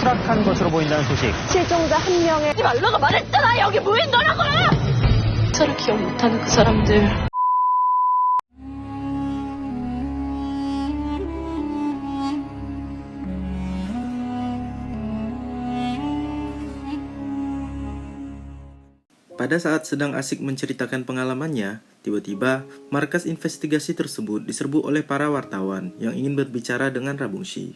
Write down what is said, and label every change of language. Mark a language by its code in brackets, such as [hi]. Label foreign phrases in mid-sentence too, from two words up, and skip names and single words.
[ko] 시작한 것으로 보인다는 소식. 실종자 한 명의 하지 말라고 말했잖아. 여기 무인도라고. 서로 기억 못하는 그 사람들. [id] Pada saat sedang asik menceritakan pengalamannya, tiba-tiba markas investigasi tersebut diserbu oleh para wartawan yang ingin berbicara dengan Rabungshi.